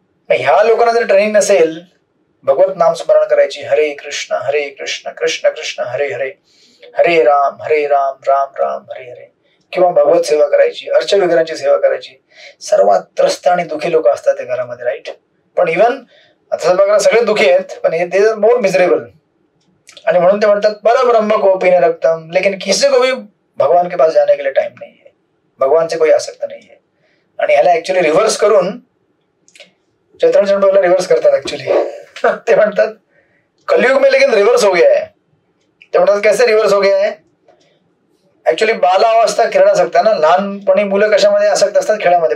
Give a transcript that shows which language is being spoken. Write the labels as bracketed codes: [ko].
[mr] मग ह्या लोकांना जर ट्रेनिंग नसेल भगवत नाम स्मरण करायची, हरे कृष्ण कृष्ण कृष्ण हरे हरे, हरे राम राम राम हरे हरे, किंवा भगवत सेवा करायची, अर्च वगैरेची सेवा करायची. सर्वात त्रस्त आणि दुखी लोक असतात त्या घरामध्ये, राईट. पण इव्हन आता बघा सगळे दुखी आहेत, पण हे [en] They are more miserable. [mr] आणि म्हणून ते म्हणतात [hi] पर ब्रह्म को पीने रक्तम, लेकिन किसी को भी भगवान के पास जाने के लिए टाइम नहीं है, भगवान से कोई आसक्त नहीं है. [mr] आणि ह्याला ऍक्च्युअली रिव्हर्स करून चैतन्य रिव्हर्स करतात ऍक्च्युअली. ते म्हणतात [hi] कलयुग में लेकिन रिव्हर्स हो गया है. [mr] ते म्हणतात [hi] कैसे रिव्हर्स हो गया है, [mr] ऍक्च्युअली बालावस्था क्रीडासक्त ना, लहानपणी मुलं कशामध्ये आसक्त असतात, खेळामध्ये.